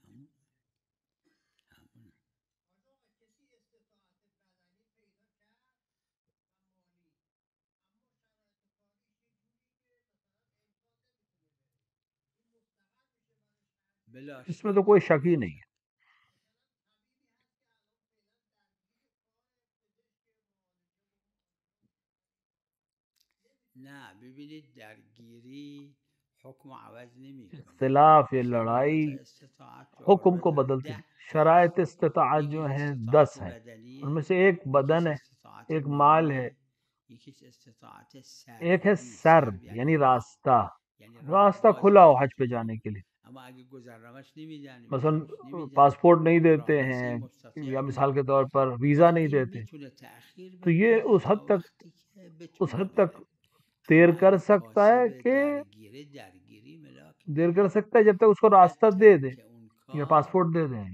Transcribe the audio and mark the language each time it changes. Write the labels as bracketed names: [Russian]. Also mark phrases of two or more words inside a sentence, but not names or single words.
[Urdu] اس میں تو کوئی شک ہی نہیں ہے۔ [Persian] نه ببینید درگیری حکم عوض نمیکنه، [Urdu] اختلاف یا لڑائی حکم کو بدلتی، شرائط استطاعت جو ہیں 10 ہیں، ان میں سے ایک بدن ہے، ایک مال ہے، ایک ہے سرد یعنی راستہ کھلا ہو حج پہ جانے کے لیے، مثلا پاسپورٹ نہیں دیتے ہیں یا مثال کے طور پر ویزا نہیں دیتے، تو یہ اس حد تک دیر کر سکتا ہے کہ جب تک اس کو راستہ دے دیں یا پاسپورٹ دے دیں۔